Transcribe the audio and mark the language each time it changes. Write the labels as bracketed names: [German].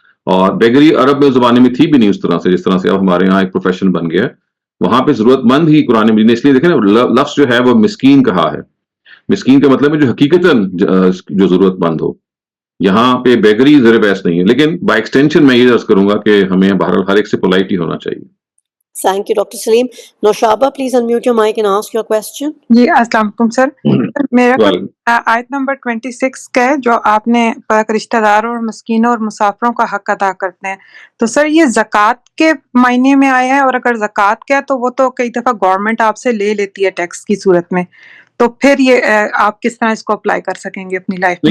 [Urdu] اور بیگری عرب زبانے میں تھی بھی نہیں اس طرح سے جس طرح سے اب ہمارے یہاں ایک پروفیشن بن گیا ہے. وہاں پہ ضرورت مند ہی قرآن مجید نے اس لیے دیکھیں نا لفظ جو ہے وہ مسکین کہا ہے. مسکین کا مطلب ہے جو حقیقتاً جو ضرورت مند ہو. یہاں پہ بیگری زیر بحث نہیں ہے. لیکن بائی ایکسٹینشن میں یہ عرض کروں گا کہ ہمیں بہرحال ہر ایک سے پولائٹ ہی ہونا چاہیے. [English] Thank you, Dr. Saleem. Noshaba, please unmute your mic and ask your question. [Urdu] جی السلام علیکم سر. میرا Well, آیت نمبر 26 کا ہے جو آپ نے رشتہ داروں اور مسکینوں اور مسافروں کا حق ادا کرتے ہیں تو سر یہ زکوٰۃ کے معنی میں آیا ہے اور اگر زکوٰۃ کا ہے تو وہ تو کئی دفعہ گورنمنٹ آپ سے لے لیتی ہے ٹیکس کی صورت میں تو پھر یہ آپ کس طرح اس کو اپلائی کر سکیں گے اپنی لائف